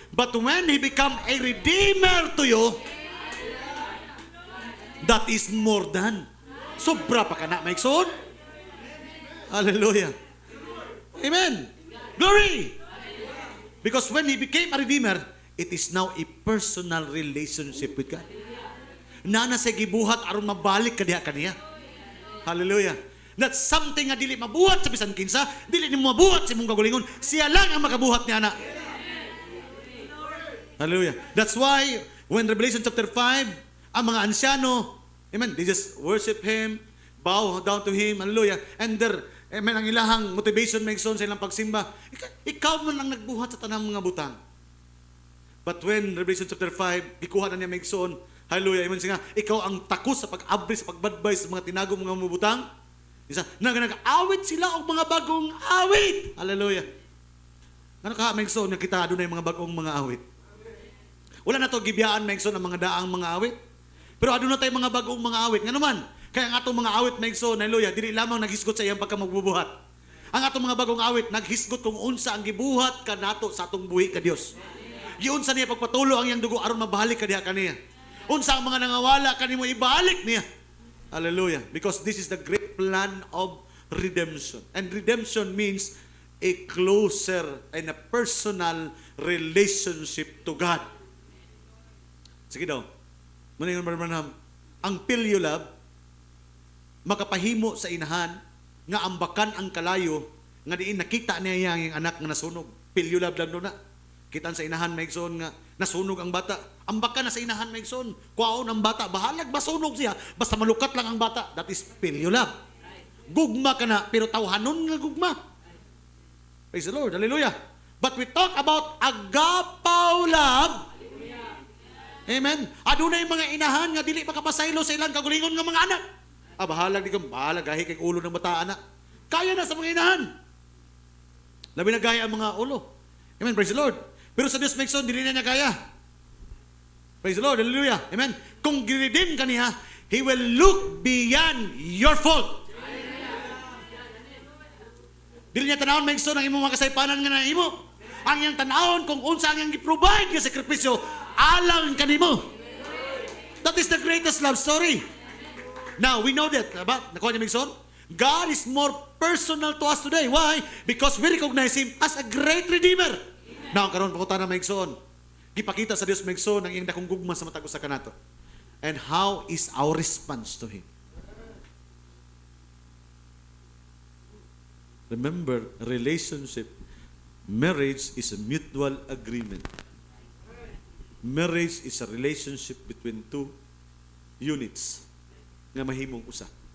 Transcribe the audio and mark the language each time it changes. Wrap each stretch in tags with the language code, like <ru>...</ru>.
<en>But when He become a redeemer to you, that is more than.</en> <ceb>Sobra pa ka na maigsoon. Hallelujah. Amen. Glory.</ceb> <en>Because when He became a redeemer, it is now a personal relationship with God.</en> <ceb>Nana sa gibuhat aron mabalik kadiha kaniya. Hallelujah.</ceb> <en>That's something</en> <ceb>nga dili mabuhat sa bisan kinsa, dili nimo mabuhat sa imong kagulingon. Siya lang ang makabuhat niya na.</ceb> <en>Hallelujah. That's why when Revelation chapter 5,</en> <ceb>ang mga ansyano,</ceb> <en>amen, they just worship Him, bow down to Him, hallelujah. And there,</en> <ceb>amen, ang ilahang motivation maigsoon sa ilang pagsimba, ikaw man lang nagbuhat sa tanang mga butang. But when Revelation chapter 5, gikuha na niya maigsoon, hallelujah, iman siya nga, ikaw ang takos sa pag-abri, sa pagbadbay sa mga tinagong mga mabutang. Isa, nag-awit sila og mga bagong awit. Hallelujah. Ano ka maigsoon nga kita adunay mga bagong mga awit? Wala na to gibiyaan maigsoon ang mga daang mga awit. Pero aduna tay mga bagong mga awit. Nga naman, kaya ang atong mga awit maigsoon, hallelujah, dili lamang naghisgot sa iyang pagkamagbubuhat. Ang atong mga bagong awit naghisgot kung unsa ang gibuhat kanato sa atong buhi ka Dios. Giunsa niya pagpatulo ang iyang dugo aron mabalik kaniya kaniya. Unsa ang mga nangawala kanimo ibalik niya. Hallelujah.</ceb> <en>Because this is the great plan of redemption. And redemption means a closer and a personal relationship to God. Sige daw. Maningon Branham, ang pilyulab makapahimo sa inahan nga ambakan ang kalayo nga diin nakita niya yang anak nga nasunog. Pilyulab lang doon na. Kitan sa inahan maigsoon nga nasunog ang bata. Ambakan na sa inahan maigsoon. Kuwaon ang bata, bahalag masunog siya basta malukat lang ang bata. That is pilyulab.</en> <ceb>Gugma ka na pero tawhanon nga gugma.</ceb> <en>Praise the Lord. Hallelujah. But we talk about agapaw love. Amen.</en> <ceb>Adunay mga inahan nga dili makapasaylo sa ilang kagulingon nga mga anak. Bahalag di ka, bahalag gahi kay ulo ng bata anak. Kaya na sa mga inahan. Labi na gaya ang mga ulo. Amen. Praise the Lord. Pero sa Diyos maigsoon, dili na niya kaya. Praise the Lord. Hallelujah. Amen. Kung giredeem ka niya,</ceb> <en>He will look beyond your fault.</en> <ceb>Dili niya tanawon maigsoon ang imong mga kasaypanan nga na imo. Ang iyang tanawon kung unsa ang iyang gi-provide nga sakripisyo alang kanimo.</ceb> <en>That is the greatest love story. Now, we know that.</en> <ceb>Nakuha niya maigsoon?</ceb> <en>God is more personal to us today. Why? Because we recognize Him as a great Redeemer.</en> <ceb>Now, karon pakuta na maigsoon. Gipakita sa Dios maigsoon ang iyang dakong gugma sa matag usa kanato.</ceb> <en>And how is our response to Him? Remember, relationship, marriage is a mutual agreement. Marriage is a relationship between two units</en> <ceb>nga mahimong usa.</ceb>